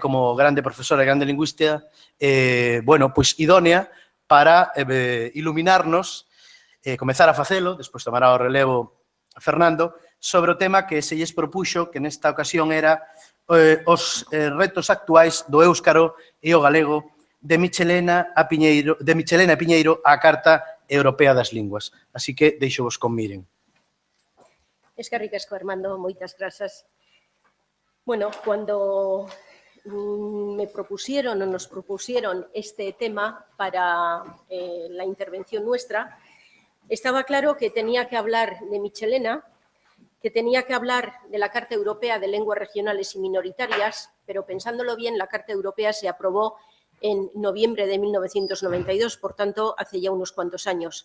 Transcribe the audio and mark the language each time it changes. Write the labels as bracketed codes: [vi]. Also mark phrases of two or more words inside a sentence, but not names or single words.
[gl] como grande profesora e grande lingüista, bueno, pois idónea para iluminarnos, comezar a facelo, despois tomará o relevo Fernando, sobre o tema que se lles propuxo, que nesta ocasión era os retos actuais do éuscaro e o galego de Michelena e Piñeiro á Carta Europea das Linguas. Así que deixo-vos con Miren. [eu] Eskerrik asko, [gl] Armando, moitas grazas. [es] Bueno, cuando nos propusieron este tema para la intervención nuestra, estaba claro que tenía que hablar de Michelena, que tenía que hablar de la Carta Europea de Lenguas Regionales y Minoritarias, pero pensándolo bien, la Carta Europea se aprobó en noviembre de 1992, por tanto, hace ya unos cuantos años.